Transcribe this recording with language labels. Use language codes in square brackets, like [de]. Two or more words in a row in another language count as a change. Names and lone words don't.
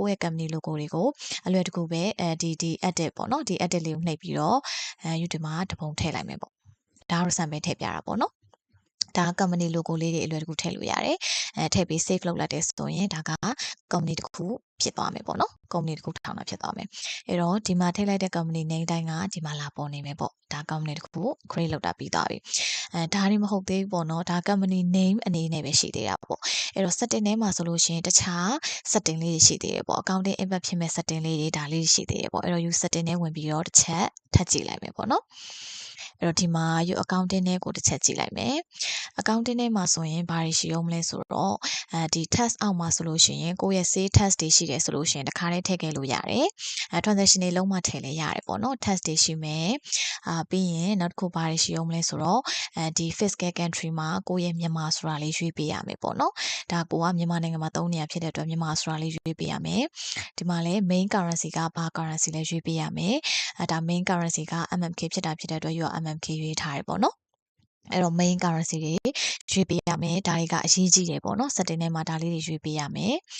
[my] ယ့်ရဲ့ [en] company logo [my] တွေကိုအလွယ်တကူပဲဒီ edit ပေါ့နော်ဒီ edit လေးကိုနှိပ်ပြီးတော့ယူဒီမှာတပုံထည့်လိုက်မယ်ပေါ့ဒါကတော့ sample ထည့်ပြတာပေါ့နော်ဒါ [en] company logo [my] လေးတွေအလွယ်တကူထည့်လို့ရတယ်ထည့်ပြီး save လုပ်လိုက်တဲ့ဆိုရင်ဒါက company တစ်ခုဖြစ်သွားမယ်ပေါ့နော် company တစ်ခုထောင်တာဖြစ်သွားမယ်အဲ့တော့ဒီမှာထည့်လိုက်တဲ့ company name တိုင်းကဒီမှာလာပေါ်နေမယ်ပေါ့ဒါ company တစ်ခု create လုပ်တာပြီးသွားပြီဒါတွေမဟုတ်သေးဘူးပေါ့နော်ဒါ [en] company name [my] အနေနဲ့ပဲရှိသေးတာပေါ့အဲ့တော့ setting ထဲမှာဆိုလို့ရှိရင်တခြား setting လေးတွေရှိသေးတယ်ပေါ့ [en] accounting impact [my] ဖြစ်မဲ့ setting လေးတွေဒါ လေးရှိသေးတယ်ပေါ့အဲ့တော့ you setting ထဲဝင်ပြီးတော့တစ်ချက်ထပ်ကြည့်လိုက်မယ်ပေါ့နော်အဲ့တော့ဒီမှာ you accounting ထဲကိုတစ်ချက်ကြည့်လိုက်မယ် accounting ထဲမှာဆိုရင်ဘာတွေရှိအောင်မလဲဆို တော့ဒီ tax အောက်မှာဆိုလို့ရှိရင်ကိုယ့်ရဲ့ [en] sale tax [my] တွေရှိတယ်ဆိုလို့ရှိရင်တခါတည်းထည့်ခဲ့လို့ရတယ်transaction တွေလုံးဝထည့်လဲရတယ်ပေါ့ နော် tax တွေရှိမယ်ပြီးရင်နောက်တစ်ခုဘာတွေရှိအောင်မလဲဆိုတော့ဒီ [en] fiscal country [my] မှာကိုယ့်ရဲ့မြန်မာဆိုတာလေးရွေးပေးရမယ်ပေါ့နော်ဒါကိုကမြန်မာနိုင်ငံမှာသုံးနေရဖြစ်တဲ့အတွက်မြန်မာဆိုတာလေးရွေးပေးရမယ်ဒီမှာလည်း [en] main currency [my] ကဘာ currency လဲရွေးပေးရမယ်ဒါ [en] main currency [my] က MMK ဖြစ်တာဖြစ်တဲ့အတွက် you MMK ရွေးထားရပေါ့နော်အဲ့တော့ [en] main currency [my] တွေရွေးပေးရမယ်ဒါတွေကအရေးကြီးတယ်ပေါ့နော် setting ထဲမှာဒါလေးတွေရွေးပေးရမယ်